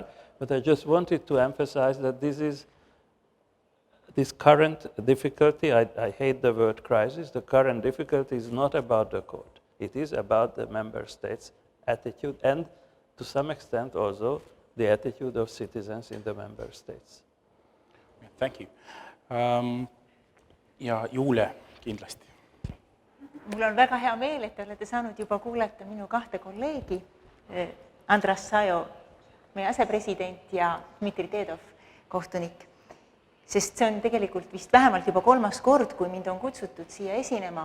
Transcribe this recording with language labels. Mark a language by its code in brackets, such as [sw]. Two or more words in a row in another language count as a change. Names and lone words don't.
[en] But I just wanted to emphasize that this current difficulty, I hate the word crisis, the current difficulty is not about the court. It is about the member states' attitude and, to some extent, also the attitude of citizens in the member states. Thank you. [et] Ja Juule kindlasti. Mul on väga hea meel, et te olete saanud juba kuulata minu kahte kolleegi, Andras Sajo, meie asepresident, ja Dmitri Dedov, kohtunik. Sest see on tegelikult vist vähemalt juba 3. kord, kui mind on kutsutud siia esinema.